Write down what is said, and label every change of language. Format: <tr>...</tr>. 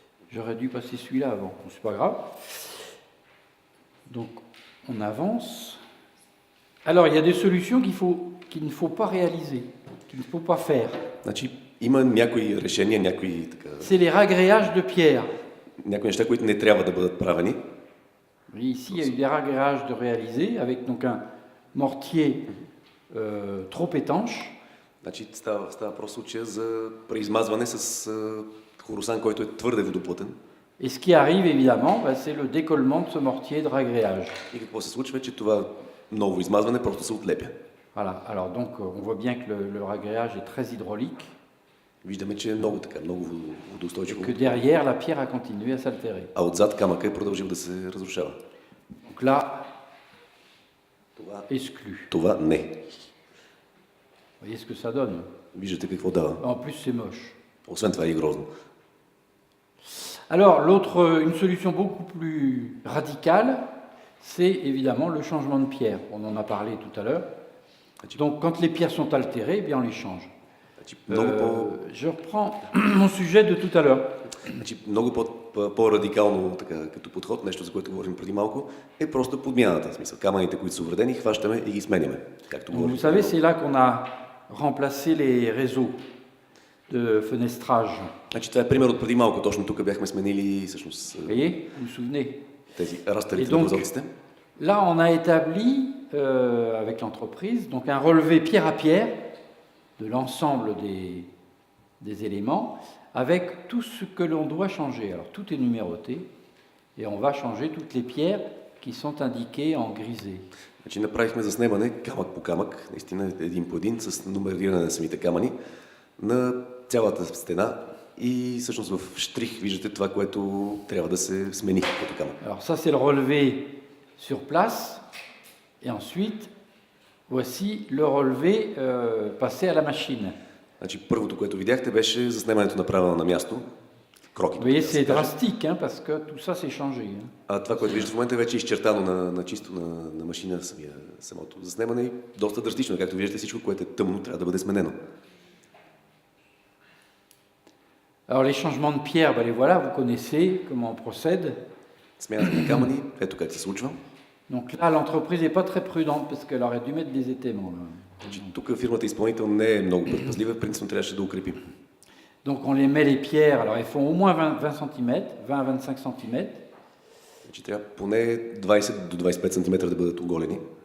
<fr>J'aurais dû passer celui-là avant. Bon, c'est pas grave. Donc, on avance. Alors, il y a des solutions qu'il ne faut pas réaliser, qu'il ne faut pas faire.</fr> <bg>Значи, има някои решения,</bg> <fr>C'est les ragréages de pierre.</fr> <bg>някои неща, които не трябва да бъдат правени.</bg> <fr>Ici, il y a eu des ragréages de réaliser avec donc un mortier trop étanche.</fr> <bg>Значи, става просто случая за преизмазване с хоросан, който е твърде водоплътен.</bg> <fr>Et ce qui arrive évidemment, c'est le décollement de ce mortier de ragréage.</fr> <bg>И какво се случва, че това ново измазване просто се отлепя.</bg> <fr>Voilà. Alors donc, on voit bien que le ragréage est très hydraulique.</fr> <bg>Виждаме, че е много водоустойчиво.</bg> <fr>Que derrière, la pierre a continué à s'altérer.</fr> <bg>А отзад камъка е продължил да се разрушава.</bg> <fr>Donc là, exclu.</fr> <bg>Това не.</bg> <fr>Vous voyez ce que ça donne?</fr> <bg>Виждате какво дава.</bg> <fr>En plus, c'est moche.</fr> <bg>Освен това е и грозно.</bg> <fr>Alors, une solution beaucoup plus radicale, c'est évidemment le changement de pierre. On en a parlé tout à l'heure. Donc, quand les pierres sont altérées, eh bien, on les change. Je reprends mon sujet de tout à l'heure.</fr> <bg>Много по-радикално като подход, нещо за което говорим преди малко, е просто подмяната. В смисъл, камъните, които са увредени, хващаме и ги сменяме.</bg> <fr>Vous savez, c'est là qu'on a remplacé les réseaux de fenestrage.</fr> <bg>Значи, това е пример от преди малко. Точно тук бяхме сменили всъщност</bg> <fr>Voyez, vous vous souvenez?</fr> <bg>тези растърите на прозорците.</bg> <fr>Là, on a établi, avec l'entreprise, donc un relevé pierre à pierre de l'ensemble des éléments, avec tout ce que l'on doit changer. Alors, tout est numéroté, et on va changer toutes les pierres qui sont indiquées en grisé.</fr> <bg>Значи, направихме заснемане камък по камък, наистина един по един, с номериране на самите камъни, на цялата стена и всъщност в штрих виждате това, което трябва да се смени като камък.</bg> <fr>Alors, ça, c'est le relevé sur place, et ensuite, voici le relevé passé à la machine.</fr> <bg>Значи, първото, което видяхте, беше заснемането направено на място. Кроките.</bg> <fr>Vous voyez, c'est drastique, hein, parce que tout ça s'est changé. Hein.</fr> <bg>А това, което виждате в момента, е вече изчертано на чисто на машина самото заснемане и доста драстично. Както виждате, всичко, което е тъмно, трябва да бъде сменено.</bg> <fr>Alors les changements de pierre, ben les voilà, vous connaissez comment on procède.</fr> <bg>Смяната на камъни, ето как се случва.</bg> <fr>Donc là, l'entreprise n'est pas très prudente parce qu'elle aurait dû mettre des étaiements.</fr> <bg>Тук фирмата изпълнител не е много предпазлива, принципно трябваше да укрепим.</bg> <fr>Donc on les met les pierres, alors ils font au moins 20 cm, 20 à 25 cm.</fr> <bg>Значи трябва поне 20 до 25 см да бъдат оголени.</bg>